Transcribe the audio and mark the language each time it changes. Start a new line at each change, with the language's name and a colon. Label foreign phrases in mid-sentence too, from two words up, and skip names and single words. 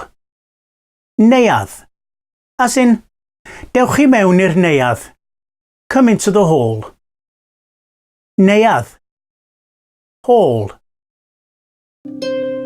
English: Neuadd, as in,
Welsh: dewch chi mewn i'r neuadd,
English: come into the hall. Neuadd, hall.